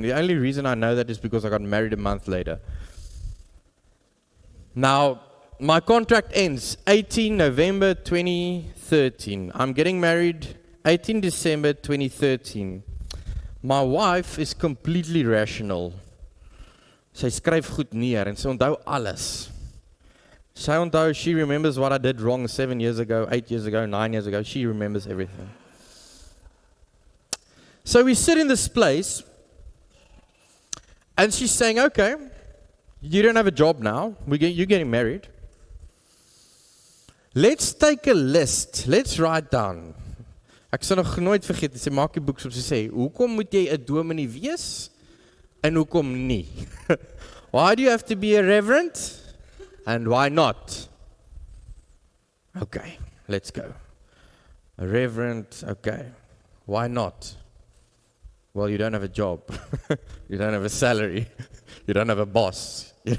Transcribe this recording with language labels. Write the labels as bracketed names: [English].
[English] The only reason I know that is because I got married a month later. Now, my contract ends 18 November 2013. I'm getting married 18 December 2013. My wife is completely rational. [Afrikaans] Sy skryf goed neer en sy onthou alles. Sy onthou, [English] she remembers what I did wrong 7 years ago, 8 years ago, 9 years ago. She remembers everything. So we sit in this place, and she's saying, okay, you don't have a job now. You're getting married. Let's take a list. Let's write down. [Afrikaans] Ek sal nog nooit vergeet, sy maak die boek op, sy sê, hoekom moet jy 'n dominee wees en hoekom nie? [English] Why do you have to be a reverend and why not? Okay, let's go. A reverend, okay. Why not? Well, you don't have a job. You don't have a salary. You don't have a boss.